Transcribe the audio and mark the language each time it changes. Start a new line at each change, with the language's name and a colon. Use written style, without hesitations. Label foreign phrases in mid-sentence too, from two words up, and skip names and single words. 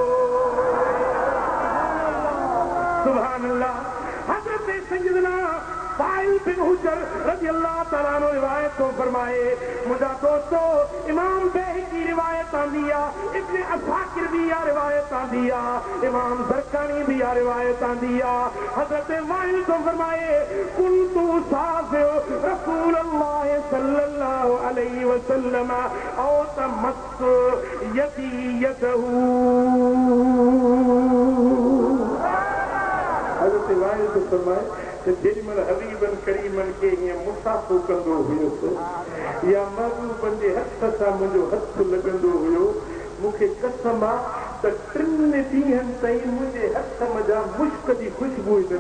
Arabic: سبحان الله
Sindhi: हज़रत सैयदना साहिल बिन हुजर
Arabic: رضي الله تعالى عنه
Sindhi: रिवायत तो फरमाए मुंहिंजा दोस्तो इमाम बैहकी रिवायत आंदी आहे इब्न असाकिर भी या रिवायत आंदी आहे इमाम ज़रकानी भी या रिवायत आंदी आहे हज़रत वाइल तो फरमाए
Arabic: كنت صافحت رسول الله صلى الله عليه وسلم أو تمس يدي يده
Sindhi: हज़रत वाइल तो फरमाए जेॾीमहिल हबीबन करीमन खे हीअं मुसाफ़ो कंदो हुयुसि या महबूबन जे हथ सां मुंहिंजो हथ लॻंदो हुयो मूंखे कसम आहे त 3 ॾींहंनि ताईं मुंहिंजे हथ मज़ा मुश्क जी ख़ुशबू